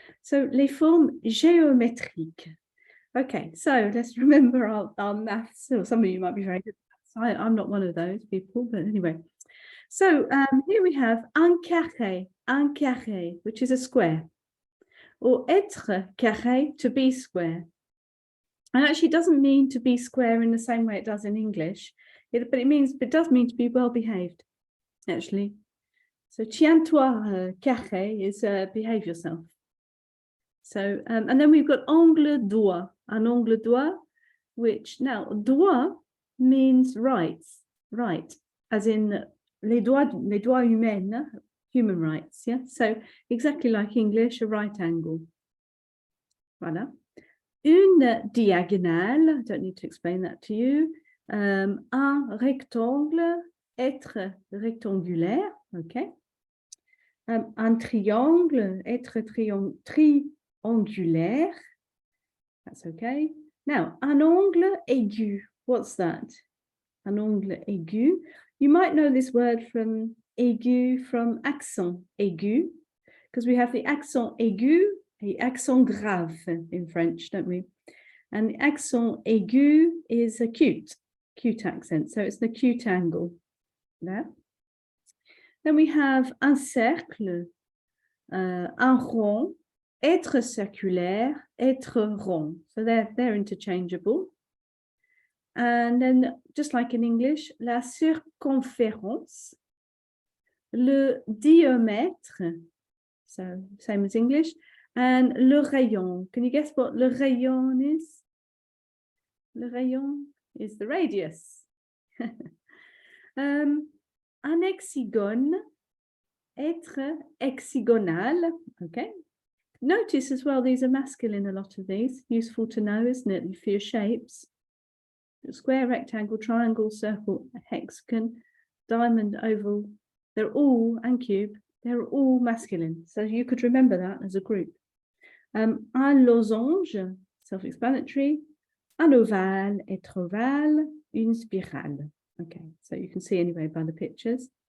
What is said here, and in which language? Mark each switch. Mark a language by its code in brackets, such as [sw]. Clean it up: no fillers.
[fr] So les formes géométriques. [en] Okay, so let's remember our maths. So some of you might be very good at maths. I'm not one of those people, but anyway. So here we have [fr] un carré, [en] which is a square, or [fr] être carré, [en] to be square. And actually it doesn't mean to be square in the same way it does in English, but it does mean to be well behaved, actually. So [fr] tiens-toi carré [en] is behave yourself. So and then we've got angle droit, [fr] an angle droit, [en] which now droit means rights, right, as in [fr] les droits humains, [en] human rights, yeah. So exactly like English, a right angle. Voilà. [fr] Une diagonale, [en] I don't need to explain that to you. [fr] Un rectangle, être rectangulaire, okay. Un triangle, être triangulaire, that's okay. Now, un angle aigu, [en] what's that? [fr] Un angle aigu. [en] You might know this word from aigu, from accent aigu, because we have the accent aigu, the accent grave in French, don't we? And the accent aigu is a cute accent, so it's the acute angle there. [fr] Then we have un cercle, un rond, être circulaire, être rond. [en] So they're interchangeable. And then, just like in English, [fr] la circonférence, le diamètre, [en] so same as English, and le rayon. Can you guess what le rayon is? Le rayon is the radius. [fr] Un hexagone, être hexagonal, okay. [en] Notice as well, these are masculine, a lot of these. Useful to know, isn't it, for your shapes. Square, rectangle, triangle, circle, hexagon, diamond, oval, they're all, and cube, they're all masculine. So you could remember that as a group. Un losange, self-explanatory. [fr] Un ovale, être ovale, une spirale. [en] Okay, so you can see anyway by the pictures.